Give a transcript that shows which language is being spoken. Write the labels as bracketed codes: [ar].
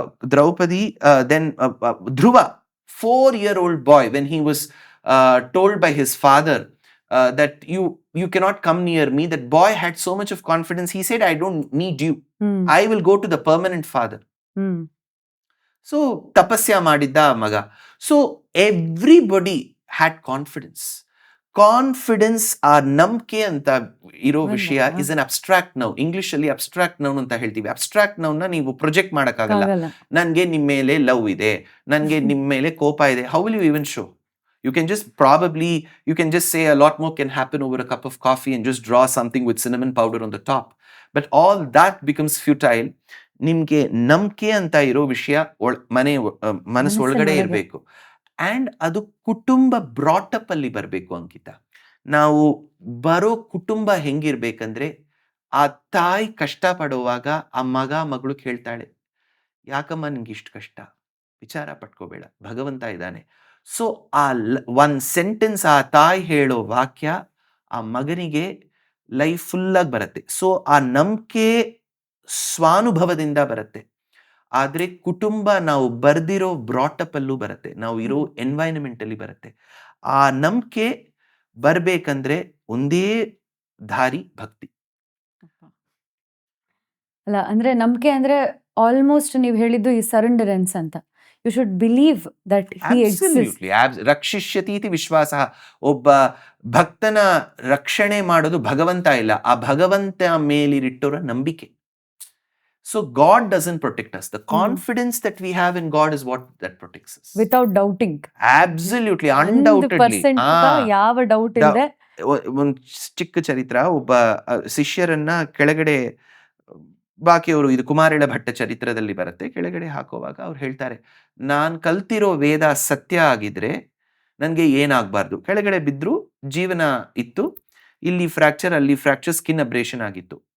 [en] Draupadi, then Dhruva, 4-year-old boy, when he was told by his father, that you cannot come near me. That boy had so much of confidence. He said, I don't need you. I will go to the permanent father. [kn] So tapasya ಮಾಡಿದ್ದ ಮಗ. [en] So everybody had confidence. [kn] Confidence ಆ ನಂಬಿಕೆ ಅಂತ ಇರೋ ವಿಷಯ [en] Is an abstract noun. [kn] English ಅಲ್ಲಿ abstract noun ಅಂತ ಹೇಳ್ತೀವಿ. ಅಬ್ಸ್ಟ್ರಾಕ್ಟ್ ನೌನ್ ನ ನೀವು ಪ್ರೊಜೆಕ್ಟ್ ಮಾಡಕ್ಕಾಗಲ್ಲ. ನನ್ಗೆ ನಿಮ್ ಮೇಲೆ ಲವ್ ಇದೆ, ನನ್ಗೆ ನಿಮ್ ಮೇಲೆ ಕೋಪ ಇದೆ. [en] How will you even show? You can just say a lot more can happen over a cup of coffee and just draw something with cinnamon powder on the top. But all that becomes futile. [kn] ನಿಮ್ಗೆ ನಂಬಿಕೆ ಅಂತ ಇರೋ ವಿಷಯ ಮನಸ್ಸು ಒಳಗಡೆ ಇರಬೇಕು. And ಅದು ಕುಟುಂಬ ಬ್ರಾಟಪ್ ಅಲ್ಲಿ ಬರಬೇಕು. ಅಂಕಿತ, ನಾವು ಬರೋ ಕುಟುಂಬ ಹೆಂಗಿರ್ಬೇಕಂದ್ರೆ, ಆ ತಾಯಿ ಕಷ್ಟ ಪಡುವಾಗ ಆ ಮಗಳು ಕೇಳ್ತಾಳೆ, ಯಾಕಮ್ಮ ನಿಂಗೆ ಇಷ್ಟು ಕಷ್ಟ, ವಿಚಾರ ಪಟ್ಕೋಬೇಡ, ಭಗವಂತ ಇದ್ದಾನೆ. ಸೊ ಆ ಒಂದ್ ಸೆಂಟೆನ್ಸ್, ಆ ತಾಯಿ ಹೇಳೋ ವಾಕ್ಯ ಆ ಮಗನಿಗೆ ಲೈಫ್ ಫುಲ್ ಆಗಿ ಬರುತ್ತೆ. ಸೊ ಆ ನಂಬಿಕೆ ಸ್ವಾನುಭವದಿಂದ ಬರುತ್ತೆ. ಆದ್ರೆ ಕುಟುಂಬ ನಾವು ಬರ್ದಿರೋ ಬ್ರಾಟಪ್ ಅಲ್ಲೂ ಬರುತ್ತೆ, ನಾವು ಇರೋ ಎನ್ವೈರನ್ಮೆಂಟ್ ಅಲ್ಲಿ ಬರುತ್ತೆ. ಆ ನಂಬಿಕೆ ಬರ್ಬೇಕಂದ್ರೆ ಒಂದೇ ದಾರಿ ಭಕ್ತಿ ಅಲ್ಲ. ಅಂದ್ರೆ ನಂಬಿಕೆ ಅಂದ್ರೆ ಆಲ್ಮೋಸ್ಟ್ ನೀವು ಹೇಳಿದ್ದು ಈ ಸರೆಂಡರೆನ್ಸ್ ಅಂತ. [en] You should believe that he exists. [sa] ರಕ್ಷಿಷ್ಯತಿ ಇತಿ ವಿಶ್ವಾಸ. [kn] ಒಬ್ಬ ಭಕ್ತನ ರಕ್ಷಣೆ ಮಾಡೋದು ಭಗವಂತ ಇಲ್ಲ, ಆ ಭಗವಂತ ಮೇಲಿರಿಟ್ಟೋರ ನಂಬಿಕೆ. [en] So God doesn't protect us. The confidence that we have in God is what that protects us. Without doubting. Absolutely, undoubtedly. [kn] ಯಾವ ಡೌಟ್ ಇದೆ. ಒಂದು ಚಿಕ್ಕ ಚರಿತ್ರ, ಒಬ್ಬ ಶಿಷ್ಯರನ್ನ ಕೆಳಗಡೆ ಬಾಕಿಯವರು, ಇದು ಕುಮಾರಿಳ ಭಟ್ಟ ಚರಿತ್ರದಲ್ಲಿ ಬರುತ್ತೆ, ಕೆಳಗಡೆ ಹಾಕುವಾಗ ಅವ್ರು ಹೇಳ್ತಾರೆ, ನಾನ್ ಕಲ್ತಿರೋ ವೇದ ಸತ್ಯ ಆಗಿದ್ರೆ ನನ್ಗೆ ಏನಾಗಬಾರ್ದು. ಕೆಳಗಡೆ ಬಿದ್ರು ಜೀವನ ಇತ್ತು, ಇಲ್ಲಿ ಫ್ರಾಕ್ಚರ್ ಅಲ್ಲಿ ಫ್ರಾಕ್ಚರ್, ಸ್ಕಿನ್ ಅಬ್ರೇಷನ್ ಆಗಿತ್ತು.